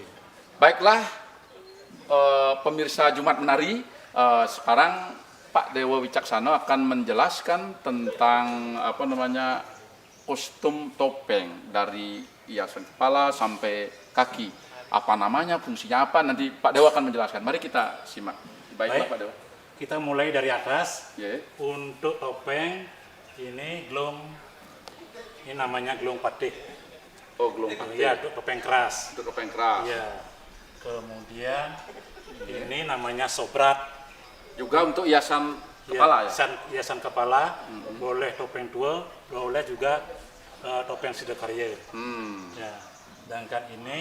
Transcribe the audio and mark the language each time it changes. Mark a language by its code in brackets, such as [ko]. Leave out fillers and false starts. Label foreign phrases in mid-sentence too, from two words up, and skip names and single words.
[id] Baiklah, pemirsa Jumat Menari, sekarang Pak Dewa Wicaksana akan menjelaskan tentang kostum topeng dari hiasan kepala sampai kaki. Apa namanya, fungsinya apa, nanti Pak Dewa akan menjelaskan. Mari kita simak. Baiklah Baik. Pak Dewa. Kita mulai dari atas. Ya. Untuk topeng ini namanya gelung patih. Oh, gelung patih. Ya, untuk topeng keras. Untuk topeng keras. Ya. Kemudian ini namanya sobrat. Juga untuk hiasan kepala ya. Hiasan kepala, boleh topeng tua, boleh juga topeng Sida Karya. Ya. Sedangkan ini